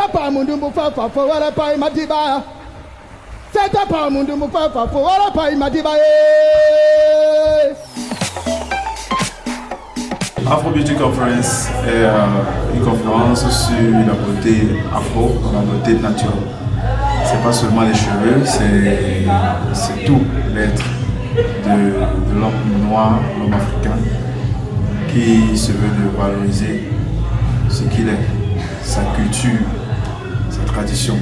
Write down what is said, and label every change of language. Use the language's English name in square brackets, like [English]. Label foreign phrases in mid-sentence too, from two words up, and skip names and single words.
[Duala] pas mundu mufafa fo wala pa madiba. C'est pas mundu mufafa fo wala pa madiba. [French] Afro Beauty Conference est une conférence sur la beauté afro, la beauté naturelle. C'est pas seulement les cheveux, c'est tout l'être de l'homme noir, l'homme africain, qui se veut de valoriser ce qu'il est, sa culture, sa tradition.